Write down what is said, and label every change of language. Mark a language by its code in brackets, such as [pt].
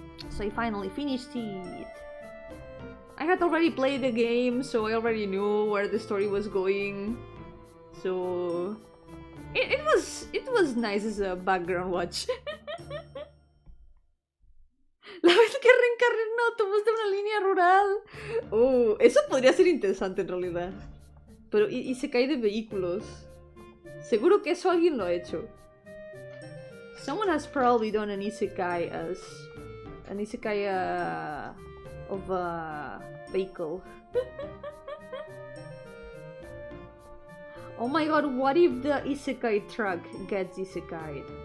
[en] So I finally finished it. I had already played the game, so I already knew where the story was going. So it was nice as a background watch. [es] La vez que reencarné en un autobús de una línea rural. Oh, eso podría ser interesante en realidad. Pero y se cae de vehículos. Seguro que eso alguien lo ha hecho. [en] Someone has probably done an isekai as an isekai of a vehicle. Oh my god, what if the isekai truck gets isekai'd?